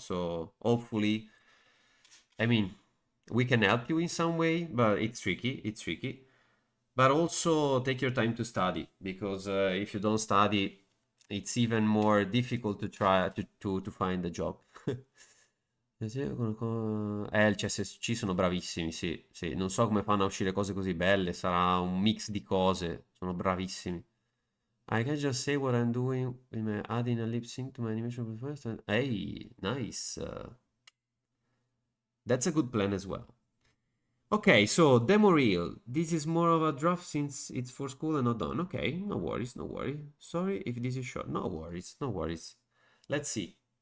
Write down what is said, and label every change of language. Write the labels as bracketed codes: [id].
[en] So hopefully, I mean, we can help you in some way, but it's tricky. But also take your time to study, because if you don't study, it's even more difficult to try to find a job. [it] Il CSC sono bravissimi, sì. Non so come fanno a uscire cose così belle, sarà un mix di cose, sono bravissimi. [en] I can just say what I'm doing with my adding a lip sync to my animation first. Hey, nice. That's a good plan as well. Okay, so demo reel. This is more of a draft since it's for school and not done. Okay, no worries. Sorry if this is short. No worries. Let's see.